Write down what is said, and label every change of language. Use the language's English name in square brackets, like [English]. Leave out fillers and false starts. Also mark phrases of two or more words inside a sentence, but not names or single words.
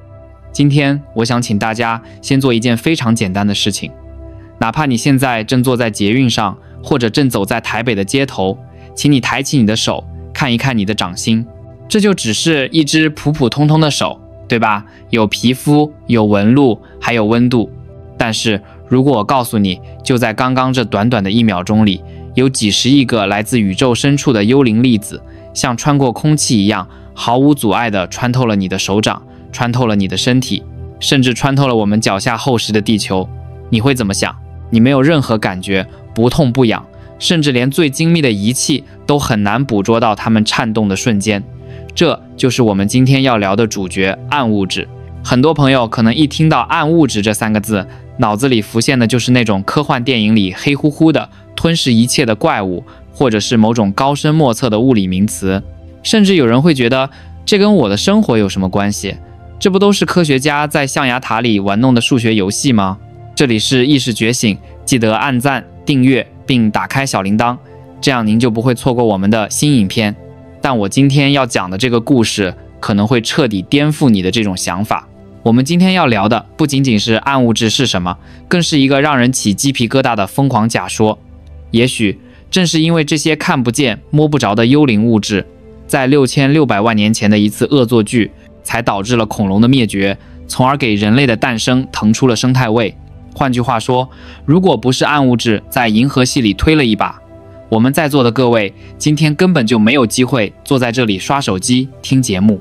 [Chinese] 今天我想請大家先做一件非常簡单的事情，哪怕你現在正坐在捷運上，或者正走在台北的街頭，請你抬起你的手，看一看你的掌心。這就只是一隻普普通通的手，對吧？有皮膚，有紋路，還有溫度。但是如果我告訴你，就在剛剛這短短的1秒鐘裡，有幾十億個來自宇宙深處的幽靈粒子，像穿過空氣一樣，毫無阻礙地穿透了你的手掌，穿透了你的身體，甚至穿透了我們腳下厚實的地球。你会怎麼想？你沒有任何感覺，不痛不癢，甚至連最精密的儀器都很難捕捉到它們顫動的瞬間。這就是我們今天要聊的主角——暗物質。很多朋友可能一聽到暗物質這3個字，腦子裡浮現的就是那種科幻電影裡黑乎乎的吞噬一切的怪物，或者是某種高深莫測的物理名詞。甚至有人會覺得，這跟我的生活有什麼關係？這不都是科學家在象牙塔裡玩弄的數學遊戲嗎？這裡是意識覺醒，記得按讚、訂閱並打開小鈴鐺，這樣您就不會錯過我們的新影片。但我今天要講的這個故事可能會徹底顛覆你的這種想法。我們今天要聊的不僅僅是暗物質是什麼，更是一個讓人起雞皮疙瘩的瘋狂假說。也許正是因為這些看不見、摸不着的幽靈物質，在6600萬年前的一次惡作劇，才導致了恐龍的滅絕，從而給人類的誕生騰出了生態位。換句話說，如果不是暗物質在銀河系裡推了一把，我們在座的各位今天根本就沒有機會坐在這裡刷手機聽節目。